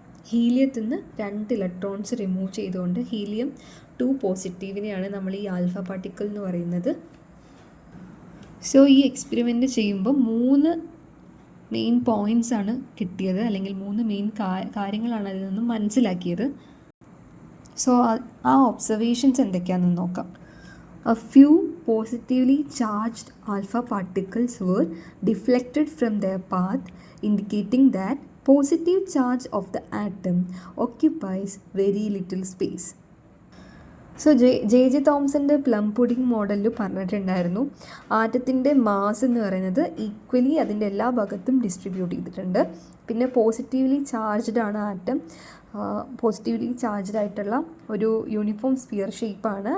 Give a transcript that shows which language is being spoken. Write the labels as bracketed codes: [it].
[ml] ഹീലിയത്തിൽ നിന്ന് 2 electrons remove ചെയ്തുകൊണ്ട് helium 2 പോസിറ്റീവിനെയാണ് നമ്മൾ ഈ ആൽഫ പാർട്ടിക്കിൾ എന്ന് പറയുന്നത്. സോ ഈ എക്സ്പെരിമെൻ്റ് ചെയ്യുമ്പോൾ 3 മെയിൻ പോയിൻറ്റ്സ് ആണ് കിട്ടിയത്, അല്ലെങ്കിൽ 3 മെയിൻ കാര്യങ്ങളാണ് അതിൽ നിന്നും മനസ്സിലാക്കിയത്. സോ ആ ഒബ്സർവേഷൻസ് എന്തൊക്കെയാണെന്ന് നോക്കാം. [en] A few positively charged alpha particles were deflected from their path, indicating that positive charge of the atom occupies very little space. [ml] So J തോംസൻ്റെ plum pudding മോഡലിൽ പറഞ്ഞിട്ടുണ്ടായിരുന്നു ആറ്റത്തിൻ്റെ മാസ് എന്ന് പറയുന്നത് ഈക്വലി അതിൻ്റെ എല്ലാ ഭാഗത്തും ഡിസ്ട്രിബ്യൂട്ട് ചെയ്തിട്ടുണ്ട്. പിന്നെ പോസിറ്റീവ്ലി ചാർജ്ഡ് ആണ് ആറ്റം. പോസിറ്റീവ്ലി ചാർജ്ഡ് ആയിട്ടുള്ള ഒരു യൂണിഫോം സ്ഫിയർ ഷേപ്പാണ്.